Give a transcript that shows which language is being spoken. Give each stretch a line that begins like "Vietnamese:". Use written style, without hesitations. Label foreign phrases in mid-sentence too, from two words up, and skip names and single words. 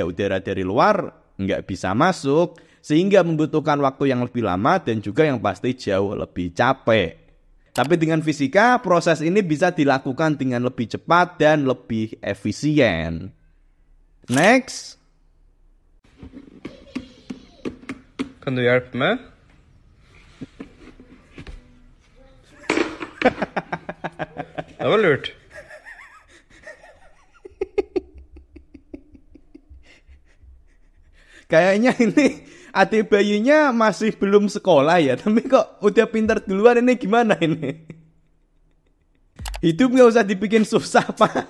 Indonesian: Udara dari luar nggak bisa masuk, sehingga membutuhkan waktu yang lebih lama dan juga yang pasti jauh lebih capek. Tapi dengan fisika, proses ini bisa dilakukan dengan lebih cepat dan lebih efisien. Next.
Norwegian: Kan du hjelpe meg? Det var lurt.
Indonesian: Kayaknya ini adik bayinya masih belum sekolah ya, tapi kok udah pintar duluan, ini gimana ini? Hidup gak usah dibikin susah, Pak.